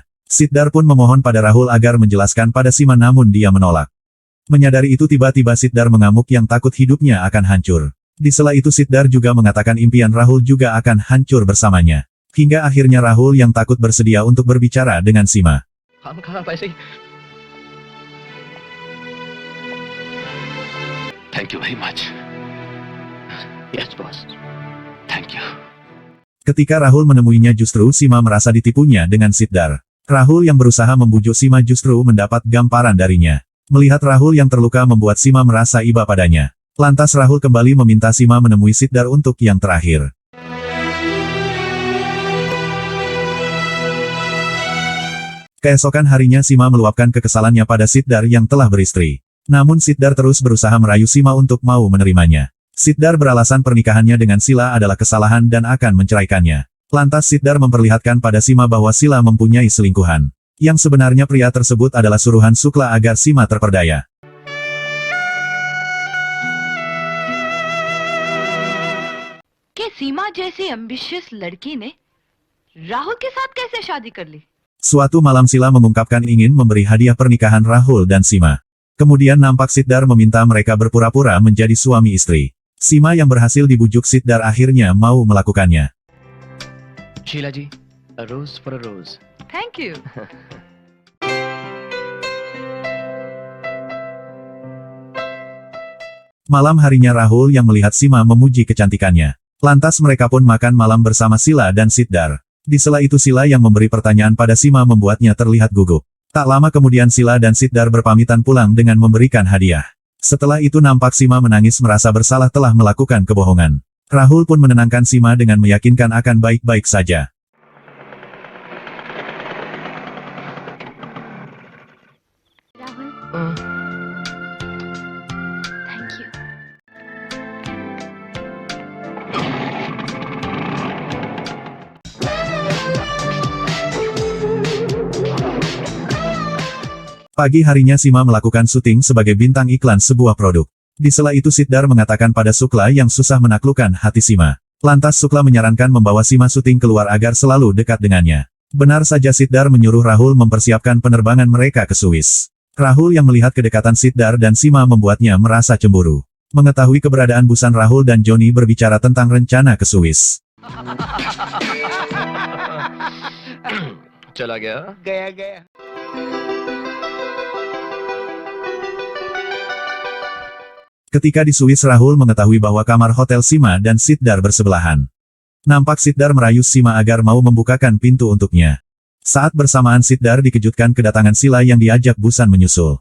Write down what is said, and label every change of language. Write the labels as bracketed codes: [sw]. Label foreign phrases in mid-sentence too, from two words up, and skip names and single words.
[id] Siddhar pun memohon pada Rahul agar menjelaskan pada Sima namun dia menolak. Menyadari itu tiba-tiba Siddhar mengamuk yang takut hidupnya akan hancur. Di sela itu Siddhar juga mengatakan impian Rahul juga akan hancur bersamanya. Hingga akhirnya Rahul yang takut bersedia untuk berbicara dengan Sima. [hi] हम कहाँ पैसे [en] Thank you very much. Yes, boss. Thank you. [id] Ketika Rahul menemuinya justru Sima merasa ditipunya dengan Siddhar. Rahul yang berusaha membujuk Sima justru mendapat gamparan darinya. Melihat Rahul yang terluka membuat Sima merasa iba padanya. Lantas Rahul kembali meminta Sima menemui Siddhar untuk yang terakhir. Keesokan harinya Sima meluapkan kekesalannya pada Siddhar yang telah beristri. Namun Siddhar terus berusaha merayu Sima untuk mau menerimanya. Siddhar beralasan pernikahannya dengan Sila adalah kesalahan dan akan menceraikannya. Lantas Siddhar memperlihatkan pada Sima bahwa Sila mempunyai selingkuhan. Yang sebenarnya pria tersebut adalah suruhan Sukla agar Sima terperdaya. [hi] कि सीमा जैसी एम्बिशियस लड़की ने राहुल के साथ कैसे शादी कर ली? [id] Suatu malam Sila mengungkapkan ingin memberi hadiah pernikahan Rahul dan Sima. Kemudian nampak Siddhar meminta mereka berpura-pura menjadi suami istri. Sima yang berhasil dibujuk Siddhar akhirnya mau melakukannya. [hi] शीला जी, [en] a rose for a rose. Thank you. [id] Malam harinya Rahul yang melihat Sima memuji kecantikannya. Lantas mereka pun makan malam bersama Sila dan Siddhar. Di sela itu Sila yang memberi pertanyaan pada Sima membuatnya terlihat gugup. Tak lama kemudian Sila dan Siddhar berpamitan pulang dengan memberikan hadiah. Setelah itu nampak Sima menangis merasa bersalah telah melakukan kebohongan. Rahul pun menenangkan Sima dengan meyakinkan akan baik-baik saja. [en] राहुल, thank you. [id] Pagi harinya Sima melakukan syuting sebagai bintang iklan sebuah produk. Di sela itu Siddhar mengatakan pada Sukla yang susah menaklukkan hati Sima. Lantas Sukla menyarankan membawa Sima syuting keluar agar selalu dekat dengannya. Benar saja Siddhar menyuruh Rahul mempersiapkan penerbangan mereka ke Swiss. Rahul yang melihat kedekatan Siddhar dan Sima membuatnya merasa cemburu. Mengetahui keberadaan Busan Rahul dan Johnny berbicara tentang rencana ke Swiss. [hi] चला गया गया. [id] Ketika di Swiss Rahul mengetahui bahwa kamar hotel Sima dan Siddhar bersebelahan. Nampak Siddhar merayu Sima agar mau membukakan pintu untuknya. Saat bersamaan Siddhar dikejutkan kedatangan Sila yang diajak Busan menyusul.